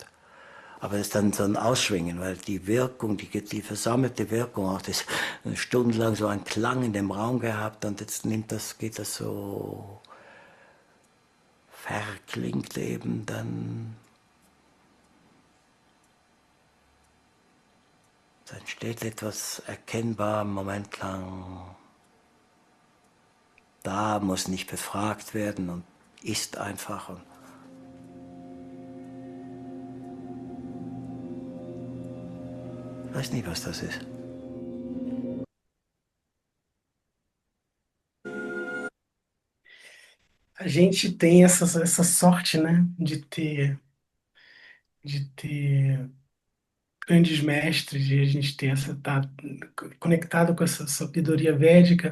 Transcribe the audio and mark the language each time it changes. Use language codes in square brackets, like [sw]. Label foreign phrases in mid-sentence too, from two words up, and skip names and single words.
[de] Aber es ist dann so ein Ausschwingen, weil die Wirkung, die versammelte Wirkung, auch das stundenlang so einen Klang in dem Raum gehabt und jetzt geht das so, verklingt eben dann entsteht etwas erkennbar, einen Moment lang. Da muss nicht befragt werden und ist einfach. Ich weiß nicht, was das ist. [pt] A gente tem essa sorte, né, de ter grandes mestres, de a gente ter tá conectado com essa sabedoria védica.